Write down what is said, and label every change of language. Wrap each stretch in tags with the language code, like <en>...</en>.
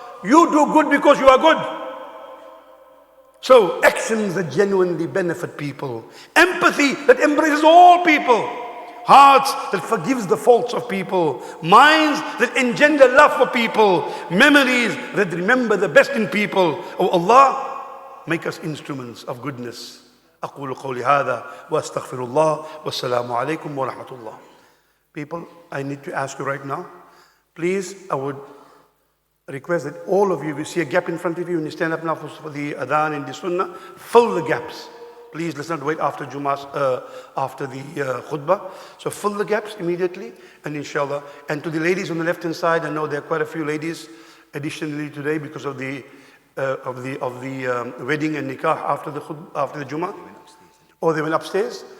<en>You do good because you are good. So, actions that genuinely benefit people. Empathy that embraces all people. Hearts that forgives the faults of people. Minds that engender love for people. Memories that remember the best in people. Oh Allah, make us instruments of goodness.</en> <ar>أقول قولي هذا وأستغفر الله والسلام عليكم ورحمة الله.</ar> <en>People, I need to ask you right now. Please, I would request that all of you, if you see a gap in front of you and you stand up now for the adhan and the sunnah, fill the gaps. Please, let's not wait after Jummah, after the khutbah. So fill the gaps immediately, and inshallah. And to the ladies on the left-hand side, I know there are quite a few ladies additionally today because of the wedding and nikah after the Jummah. Or they went upstairs.</en>